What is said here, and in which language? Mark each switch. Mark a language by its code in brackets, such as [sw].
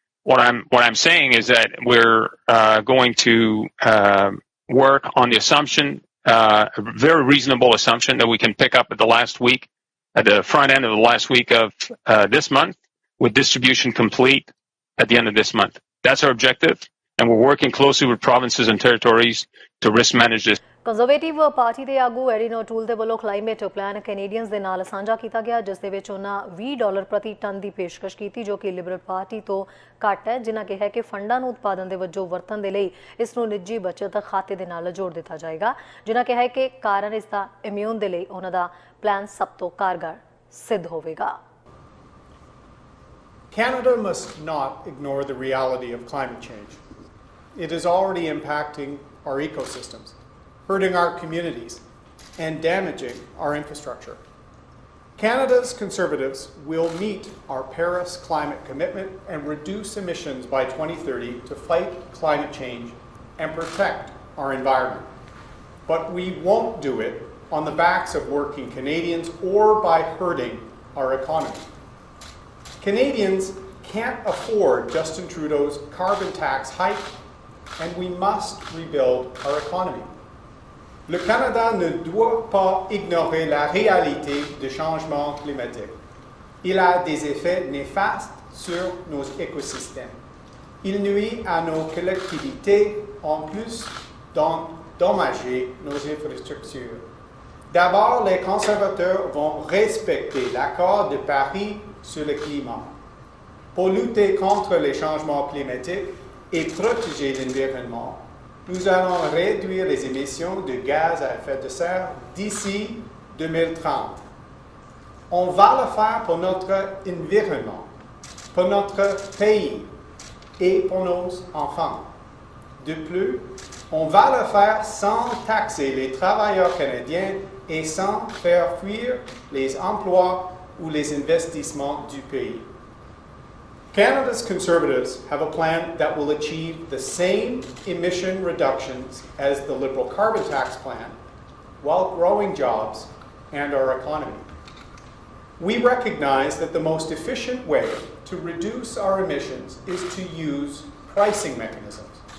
[en] What I'm saying is that we're going to work on the assumption, a very reasonable assumption, that we can pick up at the front end of the last week of this month, with distribution complete at the end of this month. That's our objective, and we're working closely with provinces and territories to risk manage this. [pa] Conservative party ਦੇ ਆਗੂ ਐਡਿਨ ਓਟੂਲ ਦੇ ਵੱਲੋਂ climate plan Canadians ਦੇ ਨਾਲ ਸਾਂਝਾ ਕੀਤਾ ਗਿਆ, ਜਿਸ ਦੇ ਵਿੱਚ ਉਹਨਾਂ $20 ਪ੍ਰਤੀ ਟਨ ਦੀ ਪੇਸ਼ਕਸ਼ ਕੀਤੀ, ਜੋ ਕਿ ਲਿਬਰਲ ਪਾਰਟੀ ਤੋਂ ਘੱਟ ਹੈ, ਜਿਨ੍ਹਾਂ ਕਿਹਾ ਕਿ ਫੰਡਾਂ ਨੂੰ ਉਤਪਾਦਨ ਦੇ ਵਜੋਂ ਵਰਤਣ ਦੇ ਲਈ ਇਸ ਨੂੰ ਨਿੱਜੀ ਬਚਤ ਖਾਤੇ ਦੇ ਨਾਲ ਜੋੜ ਦਿੱਤਾ ਜਾਏਗਾ, ਜਿਨ੍ਹਾਂ ਕਿਹਾ ਕਿ ਕਾਰਨ ਇਸ ਦਾ ਇਮਿਊਨ ਦੇ ਲਈ ਉਹਨਾਂ ਦਾ ਪਲਾਨ ਸਭ ਤੋਂ ਕਾਰਗਰ ਸਿੱਧ ਹੋਵੇਗਾ। [en] Canada must not ignore the reality of climate change. It is already impacting our ecosystems, hurting our communities, and damaging our infrastructure. Canada's Conservatives will meet our Paris climate commitment and reduce emissions by 2030 to fight climate change and protect our environment. But we won't do it on the backs of working Canadians or by hurting our economy. Canadians can't afford Justin Trudeau's carbon tax hike, and we must rebuild our economy. [fr] Le Canada ne doit pas ignorer la réalité du changement climatique. Il a des effets néfastes sur nos écosystèmes. Il nuit à nos collectivités en plus d'endommager nos infrastructures. D'abord, les conservateurs vont respecter l'accord de Paris sur le climat. Pour lutter contre les changements climatiques et protéger l'environnement, nous allons réduire les émissions de gaz à effet de serre d'ici 2030. On va le faire pour notre environnement, pour notre pays et pour nos enfants. De plus, on va le faire sans taxer les travailleurs canadiens et sans faire fuir les emplois ou les investissements du pays. [en] Canada's Conservatives have a plan that will achieve the same emission reductions as the Liberal carbon tax plan while growing jobs and our economy. We recognize that the most efficient way to reduce our emissions is to use pricing mechanisms.